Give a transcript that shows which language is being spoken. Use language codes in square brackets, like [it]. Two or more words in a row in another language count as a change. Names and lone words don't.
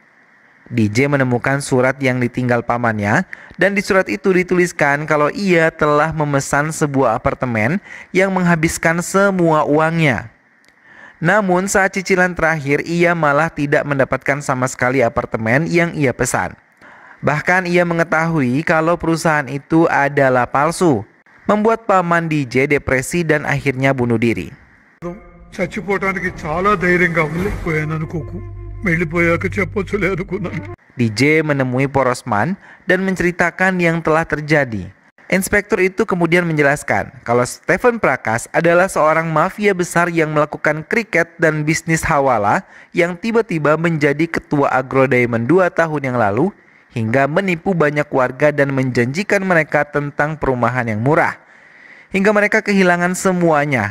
[id] DJ menemukan surat yang ditinggal pamannya dan di surat itu dituliskan kalau ia telah memesan sebuah apartemen yang menghabiskan semua uangnya. Namun saat cicilan terakhir ia malah tidak mendapatkan sama sekali apartemen yang ia pesan. Bahkan ia mengetahui kalau perusahaan itu adalah palsu, membuat paman DJ depresi dan akhirnya bunuh diri. [te] చచ్చిపోవడానికి చాలా ధైర్యంగా ఉంది పోయాను అనుకోకు వెళ్ళిపోయాక చెప్పొచ్చులే అనుకున్నాను. [id] DJ menemui Porosman dan menceritakan yang telah terjadi. Inspektur itu kemudian menjelaskan kalau Stephen Prakas adalah seorang mafia besar yang melakukan kriket dan bisnis hawala yang tiba-tiba menjadi ketua Agro Diamond 2 tahun yang lalu hingga menipu banyak warga dan menjanjikan mereka tentang perumahan yang murah hingga mereka kehilangan semuanya.